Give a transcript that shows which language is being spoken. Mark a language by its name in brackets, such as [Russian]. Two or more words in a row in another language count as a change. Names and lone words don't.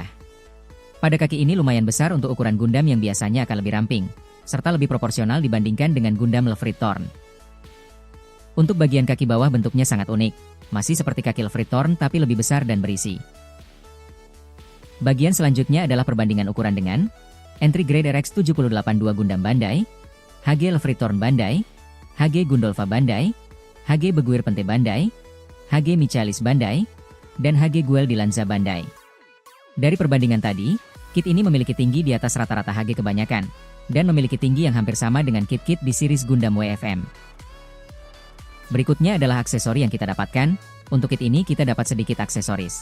[Indonesian] Pada kaki ini lumayan besar untuk ukuran Gundam yang biasanya akan lebih ramping, serta lebih proporsional dibandingkan dengan Gundam Lefrit Torn. Untuk bagian kaki bawah bentuknya sangat unik, masih seperti kaki Lefrit Torn tapi lebih besar dan berisi. Bagian selanjutnya adalah perbandingan ukuran dengan Entry Grade RX-78-2 Gundam Bandai, HG Lefrit Torn Bandai, HG Gundolfa Bandai, HG Beguir Pente Bandai, HG Michaelis Bandai, dan HG Guel Dilanza Bandai. Dari perbandingan tadi, kit ini memiliki tinggi di atas rata-rata HG kebanyakan, dan memiliki tinggi yang hampir sama dengan kit-kit di series Gundam WFM. Berikutnya adalah aksesori yang kita dapatkan. Untuk kit ini kita dapat sedikit aksesoris.